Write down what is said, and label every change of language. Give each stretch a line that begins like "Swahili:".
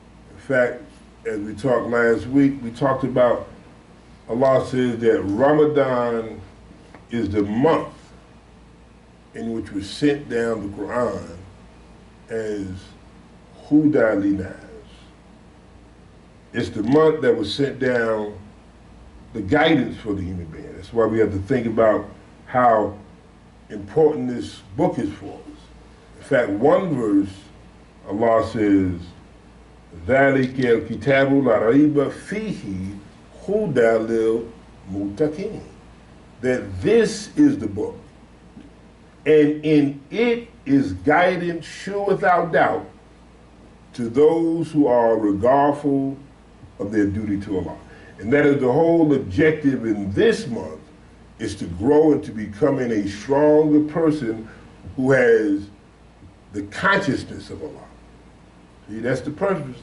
English: In fact, as we talked last week, we talked about Allah says that Ramadan is the month in which was sent down the Quran as Huda Linas. It's the month that was sent down the guidance for the human being. That's why we have to think about how important this book is for us. In fact, one verse, Allah says,
Arabic: ذَلِكَ الْكِتَابُ لَا رَيْبَ فِيهِ هُدًى لِلْمُتَّقِينَ.
English: That this is the book, and in it is guidance sure without doubt to those who are regardful of their duty to Allah. And that is the whole objective in this month, is to grow into becoming a stronger person who has the consciousness of Allah. See, that's the purpose.